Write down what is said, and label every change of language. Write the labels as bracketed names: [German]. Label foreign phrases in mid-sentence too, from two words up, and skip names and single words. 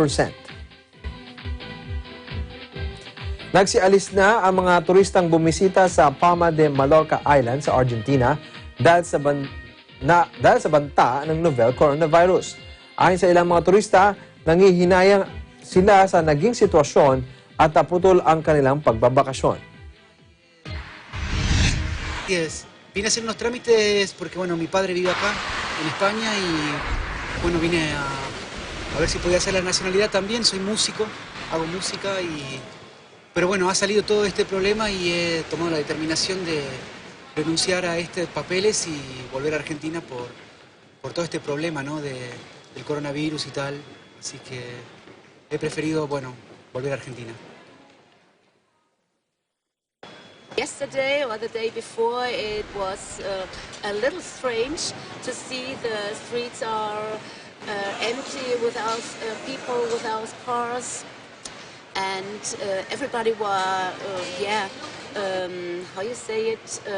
[Filipino] Nagsialis na ang mga turistang bumisita sa Palma de Mallorca Island sa Argentina dahil sa banta ng novel coronavirus. Ayon sa ilang mga turista, nangihinayang sila sa naging sitwasyon at naputol ang kanilang pagbabakasyon. [Spanish] Vine a hacer unos trámites porque, bueno, mi padre vive acá, en España, y, bueno, vine a ver si podía hacer la nacionalidad también. Soy músico, hago música, pero bueno, ha salido todo este problema y he tomado la determinación de renunciar a estos papeles y volver a Argentina por todo este problema, ¿no? del coronavirus y tal. Así que he preferido, bueno, volver a Argentina. [English] Yesterday or the day before, it was a little strange to see the streets are empty without people, without cars, and everybody were, how you say it?